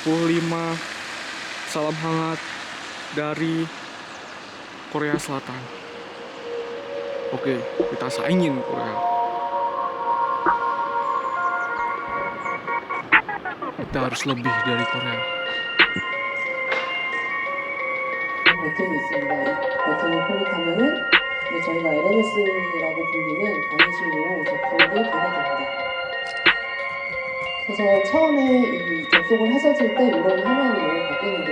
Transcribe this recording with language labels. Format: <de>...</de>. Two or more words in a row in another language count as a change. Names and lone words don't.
<id>Salam hangat dari Korea Selatan. Oke, kita saingin Korea. Kita harus lebih dari Korea.</id> <ko>버튼이 있습니다. 이 버튼을 클릭하면은 저희가 LMS라고 불리는 방식으로 접속이 가능합니다. 그래서 처음에 이 접속을 하셨을 때 이런 화면으로 바뀌는데요.</ko>